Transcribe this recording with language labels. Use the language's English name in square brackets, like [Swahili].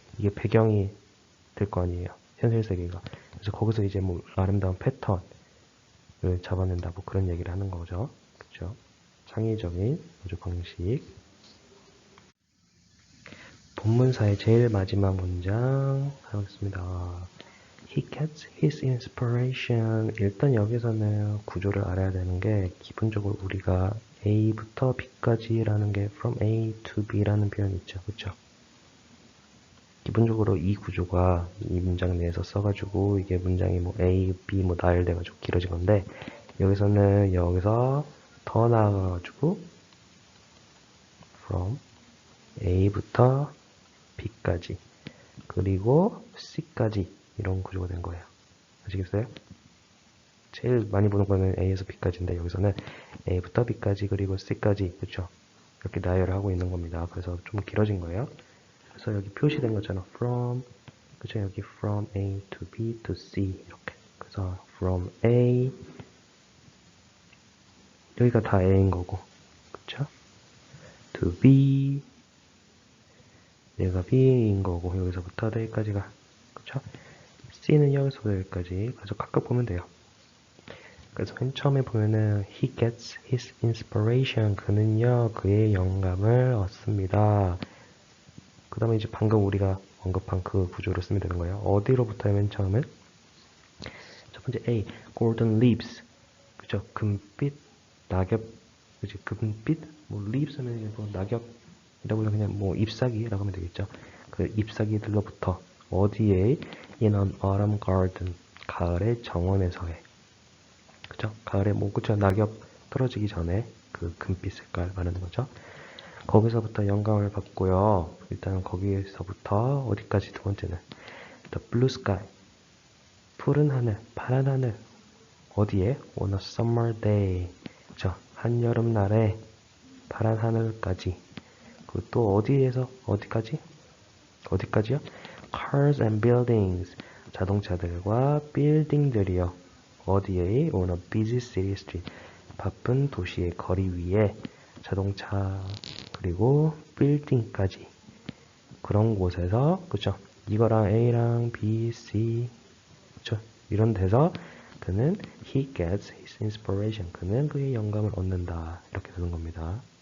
[Korean] 이게 배경이 될 거 아니에요. 현실 세계가. 그래서 거기서 이제 뭐 아름다운 패턴을 잡아낸다, 뭐 그런 얘기를 하는 거죠. 그쵸? 창의적인 우주 방식. 본문사의 제일 마지막 문장 하겠습니다. [English] He gets his inspiration. [Korean] 일단 여기서는 구조를 알아야 되는 게 기본적으로 우리가 A부터 B까지라는 게 from A to B라는 표현이 있죠. 그쵸? 기본적으로 이 구조가 이 문장 내에서 써가지고 이게 문장이 뭐 A, B 뭐 나열돼가지고 길어진 건데 여기서는 여기서 더 나아가가지고 from A부터 B까지 그리고 C까지 이런 구조가 된 거예요. 아시겠어요? 제일 많이 보는 거는 A에서 B까지인데 여기서는 A부터 B까지 그리고 C까지 그렇죠? 이렇게 나열을 하고 있는 겁니다. 그래서 좀 길어진 거예요. 그래서 여기 표시된 것처럼 from 그렇죠? 여기 [English] from A to B to C [Korean] 이렇게 그래서 from A 여기가 다 A인 거고 그렇죠? to B 얘가 B인 거고 여기서부터 여기까지가 그렇죠? C는 여기서부터 여기까지 그래서 각각 보면 돼요. 그래서 맨 처음에 보면은 [English] he gets his inspiration [Korean] 그는요 그의 영감을 얻습니다. 그 다음에 이제 방금 우리가 언급한 그 구조를 쓰면 되는 거예요. 어디로부터요 맨 처음에? 첫 번째 A golden leaves 그죠? 금빛 낙엽 그지? 금빛 뭐 leaves 하면 뭐 낙엽이라고 해서 그냥 뭐 잎사귀라고 하면 되겠죠. 그 잎사귀들로부터 어디에 [English] in an autumn garden [Korean] 가을의 정원에서의 그쵸? 가을에 뭐 그쵸? 낙엽 떨어지기 전에 그 금빛 색깔 말하는 거죠. 거기서부터 영감을 받고요. 일단 거기에서부터 어디까지 두 번째는 [English] the blue sky [Korean] 푸른 하늘, 파란 하늘 어디에? [English] on a summer day 그쵸? [Korean] 한여름 날에 파란 하늘까지 그리고 또 어디에서 어디까지? 어디까지요? [English] cars and buildings 자동차들과 빌딩들이요. [Korean] 어디에? [English] on a busy city street [Korean] 바쁜 도시의 거리 위에 자동차 그리고 빌딩까지 그런 곳에서 그쵸? 이거랑 A랑 B, C 그쵸? 이런 데서 그는 [English] he gets his inspiration [Korean] 그는 그의 영감을 얻는다 이렇게 되는 겁니다.